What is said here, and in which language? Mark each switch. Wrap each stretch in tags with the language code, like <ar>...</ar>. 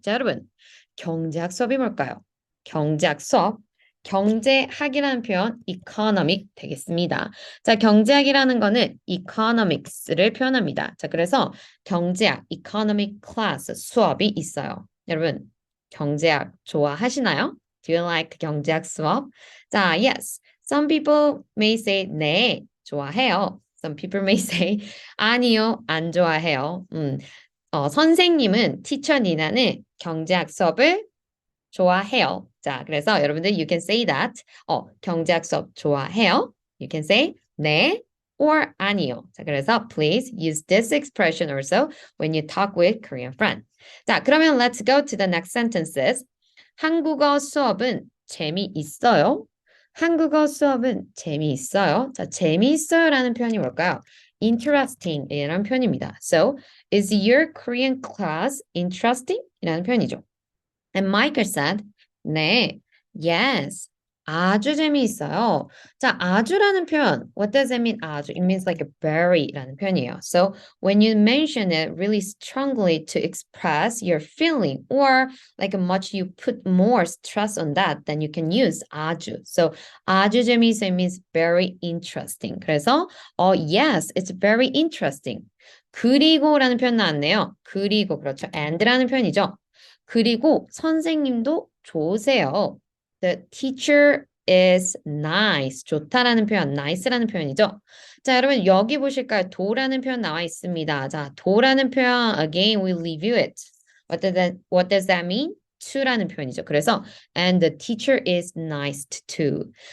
<ko>자, 여러분, 경제학 수업이 뭘까요? 경제학 수업. 경제학이라는 표현 economic 되겠습니다. 자, 경제학이라는 거는 economics를 표현합니다. 자, 그래서 경제학 economic class 수업이 있어요. 여러분, 경제학 좋아하시나요?</ko> <en>Do you like 경제학 수업? 자, yes. Some people may say</en> <ko>네, 좋아해요.</ko> <en>Some people may say</en> <ko>아니요, 안 좋아해요. 선생님은 티처 니나는 경제학 수업을 좋아해요. 자, 그래서 여러분들</ko> <en>you can say that.</en> <ko>경제학 수업 좋아해요.</ko> <en>You can say 네 or 아니요.</en> <ko>자, 그래서</ko> <en>please use this expression also when you talk with Korean friends.</en> <ko>자, 그러면</ko> <en>let's go to the next sentences.</en> <ko>한국어 수업은 재미있어요. 한국어 수업은 재미있어요. 자, 재미있어요라는 표현이 뭘까요? interesting 이라는 표현입니다.</ko> <en>So, is your Korean class interesting?</en> <ko>이라는 표현이죠.</ko> <en>And Michael said, 네, yes.</en> <ko>아주 재미있어요. 자, 아주라는 표현.</ko> <en>What does it mean, 아주? It means like a very</en> <ko>라는 표현이에요.</ko> <en>So when you mention it really strongly to express your feeling or like much you put more stress on that, then you can use 아주. So 아주 재미있어 means very interesting.</en> <ko>그래서</ko> <en>yes, it's very interesting.</en> <ko>그리고라는 표현 나왔네요. 그리고 그렇죠. and라는 표현이죠. 그리고 선생님도 좋으세요.</ko> <en>The teacher is nice.</en> <ko>좋다라는 표현, nice라는 표현이죠. 자, 여러분 여기 보실까요? 도라는 표현 나와 있습니다. 자, 도라는 표현</ko> <en>again we review it. What does that mean? to라는 표현이죠.</en> <ko>그래서</ko> <en>and the teacher is nice too.</en>